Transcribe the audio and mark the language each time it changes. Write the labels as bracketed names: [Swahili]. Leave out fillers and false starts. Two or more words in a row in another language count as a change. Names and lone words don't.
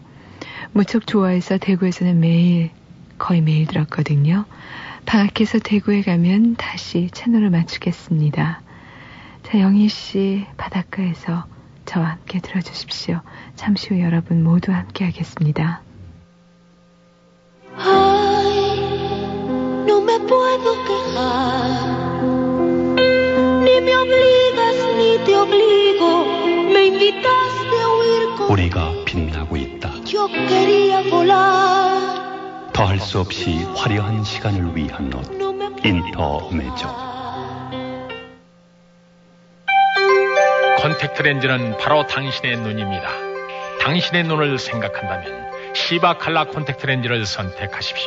[Korean] 무척 좋아해서 대구에서는 거의 매일 들었거든요. 방학해서 대구에 가면 다시 채널을 맞추겠습니다. 자, 영희 씨 바닷가에서 저와 함께 들어주십시오. 잠시 후 여러분 모두 함께 하겠습니다. [Spanish] Puedo quejar, ni me obligas ni te obligo, me invitas [Korean] 우리가 빛나고 있다. [Spanish] Yo quería volar. [Korean] 더할 수 없이 화려한 시간을 위한 옷, 인터메조. 콘택트 렌즈는 바로 당신의 눈입니다. 당신의 눈을 생각한다면 시바칼라 콘택트 렌즈를 선택하십시오.